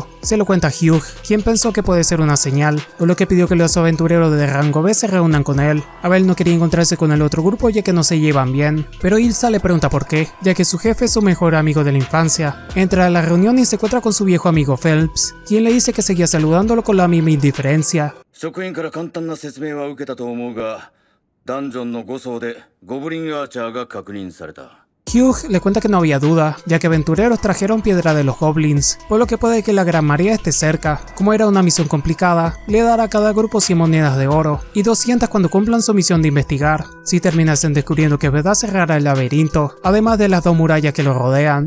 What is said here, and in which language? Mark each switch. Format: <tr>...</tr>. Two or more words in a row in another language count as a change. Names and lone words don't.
<es>Se lo cuenta a Hugh, quien pensó que puede ser una señal, por lo que pidió que los aventureros de rango B se reúnan con él. Abel no quería encontrarse con el otro grupo ya que no se llevan bien, pero Ilsa le pregunta por qué, ya que su jefe es su mejor amigo de la infancia. Entra a la reunión y se encuentra con su viejo amigo Phelps, quien le dice que seguía saludándolo con la misma indiferencia.</es> <ja>職員から簡単な説明は受けたと思うが、ダンジョンの5層でゴブリンアーチャーが確認された。</ja> <es>Hugh le cuenta que no había duda, ya que aventureros trajeron piedra de los goblins, por lo que puede que la Gran María esté cerca. Como era una misión complicada, le dará a cada grupo 100 monedas de oro, y 200 cuando cumplan su misión de investigar. Si terminasen descubriendo que es verdad, cerrará el laberinto, además de las 2 murallas que lo rodean.</es>